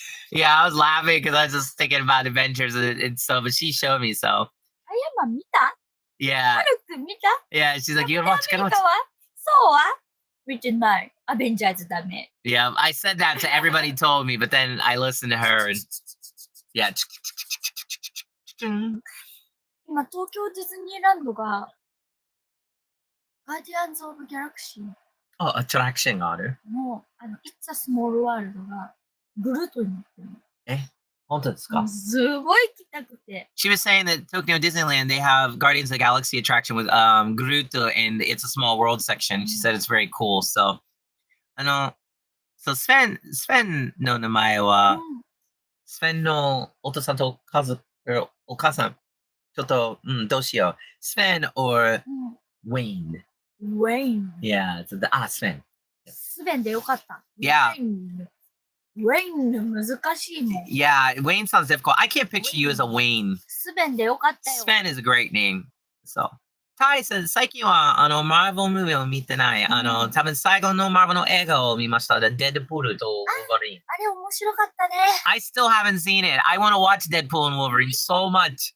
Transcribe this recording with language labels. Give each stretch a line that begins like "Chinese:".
English: Yeah, I was laughing because I was just thinking about Avengers and so, but she showed me so.
Japanese: あやま見た？
English: Yeah.
Japanese: ハルくん見た？
English: Yeah, she's like, you gotta watch, gotta watch.
Japanese: そうは見てない。アベンジャーズダメ。
English: Yeah, I said that to everybody told me, but then I listened to her and yeah.
Japanese: 今、東京ディズニーランドが、ガーディアンズ・オブ・ギャラクシーアトラクションがあるの、It's a Small World がグルートになってるの。本当ですか？すごい行きたくて。
English: She was saying that Tokyo Disneyland, they have Guardians of the Galaxy attraction with Groot and It's a Small World section. She said it's very cool.
Japanese: So, Sven の名前は、Sven のお父さんとお母さん、ちょっと、どうしよう。
English: Sven or Wayne? Wayne. Yeah, Sven.
Japanese: スベンでよかった。
English: Yeah.
Japanese: Wayne 難しいもん。
English: Yeah, Wayne sounds difficult. I can't picture you as a Wayne.
Japanese: スベンでよかったよ。
English: Sven is a great name. So.
Japanese: Tai says, 最近は、マーベルムービーを見てない。多分最後のマーベルの映画を見ました。デッドプールとウォーバリン。あれ面白かったね。
English: I still haven't seen it. I want to watch Deadpool and Wolverine so much.